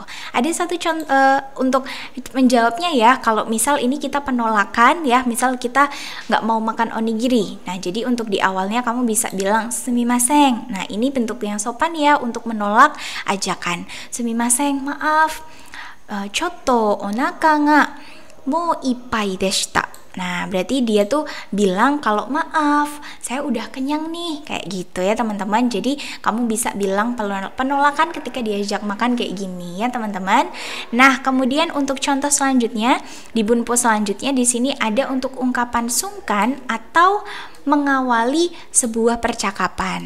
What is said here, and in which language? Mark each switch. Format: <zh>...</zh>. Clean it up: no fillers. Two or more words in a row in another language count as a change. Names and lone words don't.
<id>Ada satu contoh untuk menjawabnya ya, kalau misal ini kita penolakan ya, misal kita nggak mau makan onigiri. Nah, jadi untuk di awalnya kamu bisa bilang sumimasen. Nah, ini bentuk yang sopan ya untuk menolak ajakan. Sumimasen, maaf,</id> <ja>ちょっとお腹がもういっぱいでした.</ja> <id>Nah, berarti dia tuh bilang kalau maaf, saya udah kenyang nih, kayak gitu ya teman-teman. Jadi kamu bisa bilang penolakan ketika diajak makan kayak gini ya teman-teman. Nah, kemudian untuk contoh selanjutnya di bunpo selanjutnya di sini ada untuk ungkapan sungkan atau mengawali sebuah percakapan.</id>